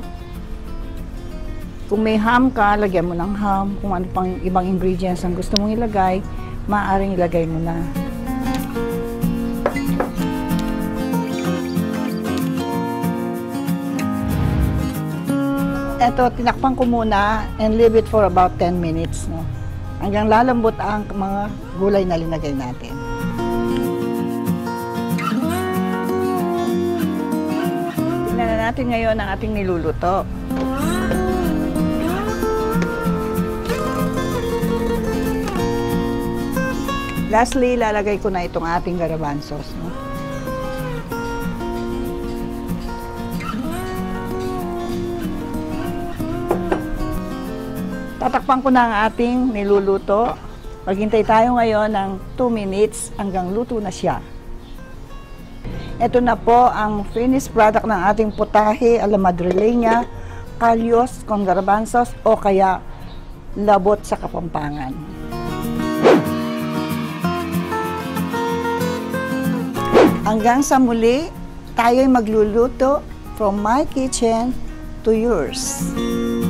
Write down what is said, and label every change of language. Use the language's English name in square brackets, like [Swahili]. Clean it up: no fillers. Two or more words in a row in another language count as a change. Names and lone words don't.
[Filipino] Kung may ham ka, lagyan mo ng ham. Kung ano pang ibang ingredients ang gusto mong ilagay, maaaring ilagay mo na. Eto, tinakpan ko muna [English] and leave it for about 10 minutes. No? [Filipino] Hanggang lalambot ang mga gulay na linagay natin. Natin ngayon ang ating niluluto. Lastly, lalagay ko na itong ating garbanzos. No? Tatakpan ko na ang ating niluluto. Maghintay tayo ngayon ng 2 minutes hanggang luto na siya. Ito na po ang [English] finished product [Filipino] ng ating potahe [Spanish] a la madrileña, Callos con garbanzos [Filipino] o kaya labot sa Kapampangan. Hanggang sa muli, tayo'y magluluto [English] from my kitchen to yours.